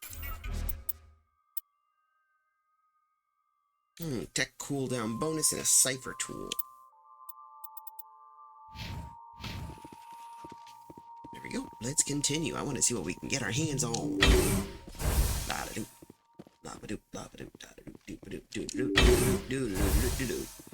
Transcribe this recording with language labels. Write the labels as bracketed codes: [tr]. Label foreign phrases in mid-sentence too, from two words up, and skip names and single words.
[en] Tech cooldown bonus and a cipher tool. There we go. Let's continue. I want to see what we can get our hands on. La-da-doo. La-ba-doo, la-ba-doo, da-da-doo, doo-ba-doo, doo-ba-doo, doo-ba-doo, doo-ba-doo.